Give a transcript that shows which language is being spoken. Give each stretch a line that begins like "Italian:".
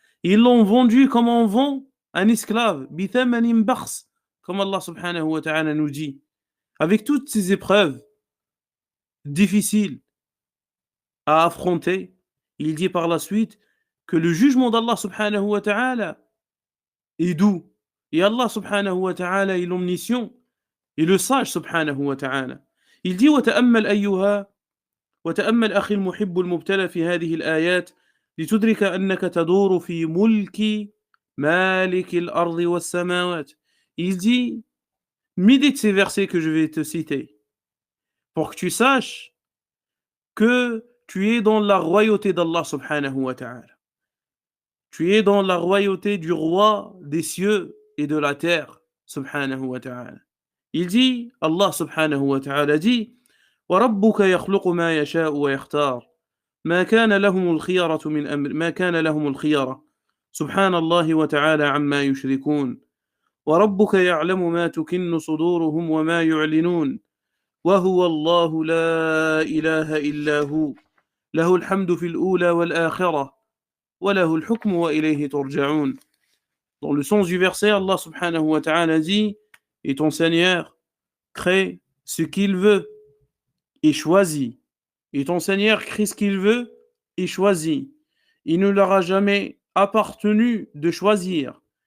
French: Ils l'ont vendu comme on vend un esclave,
Arabic: bithamanin bakhs,
French: comme Allah subhanahu wa ta'ala nous dit. Avec toutes ces épreuves difficiles à affronter, il dit par la suite que le jugement d'Allah subhanahu wa ta'ala est doux. Et Allah subhanahu wa ta'ala est l'omniscient et le sage subhanahu wa ta'ala. Il dit
Arabic: وتأمل أيها وتأمل أخي المحب المبتلى في هذه الآيات لتدرك أنك تدور في ملك مالك الأرض والسماوات.
French: Il dit, médite ces versets que je vais te citer pour que tu saches que tu es dans la royauté d'Allah subhanahu wa ta'ala. Tu es dans la royauté du roi des cieux et de la terre subhanahu wa ta'ala. Il dit, Allah subhanahu wa ta'ala dit,
Arabic: وَرَبُّكَ يَخْلُقُ مَا يَشَاءُ وَيَخْتَارُ ما كان لهم الخيرة من أمر ما كان لهم الخيرة سبحان الله وتعالى عما يشركون وربك يعلم ما تكن صدورهم وما يعلنون وهو الله لا إله إلا هو له الحمد في الأولى والآخرة وله الحكم وإليه ترجعون.
French: Dans le sens du verset, Allah subhanahu wa ta'ala dit, et ton Seigneur crée ce qu'il veut et choisit. Et ton Seigneur crée ce qu'il veut et choisit. Il ne leur a jamais appartenu de choisir.